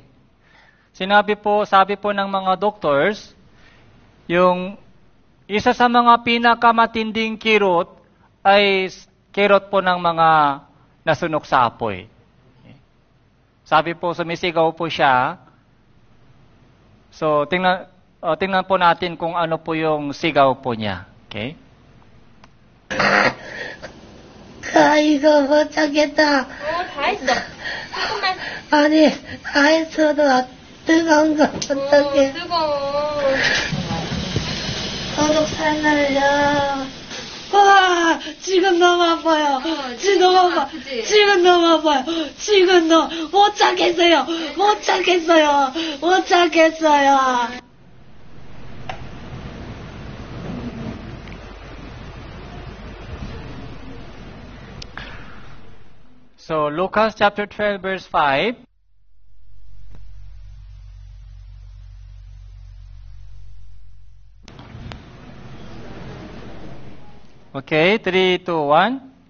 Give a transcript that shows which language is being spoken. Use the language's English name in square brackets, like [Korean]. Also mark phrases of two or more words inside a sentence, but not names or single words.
[Filipino] Sabi po ng mga doctors, yung isa sa mga pinakamatinding kirot ay kirot po ng mga nasunok sa apoy. Sabi po, sumisigaw po siya. So, tingnan po natin kung ano po yung sigaw po niya. Okay? [Korean] 이거 못 찾겠다. 다 했어. 조금만. 아니, 다 했어도 뜨거운 거 어떡해. 뜨거워. 도둑 살날려. 와, 지금 너무 아파요. 지금 너무 아파. 아프지? 지금 너무 아파요. 지금 못 찾겠어요. 못 찾겠어요. 못 찾겠어요. [English] So, Lucas chapter 12 verse 5. Okay, 3, 2, 1.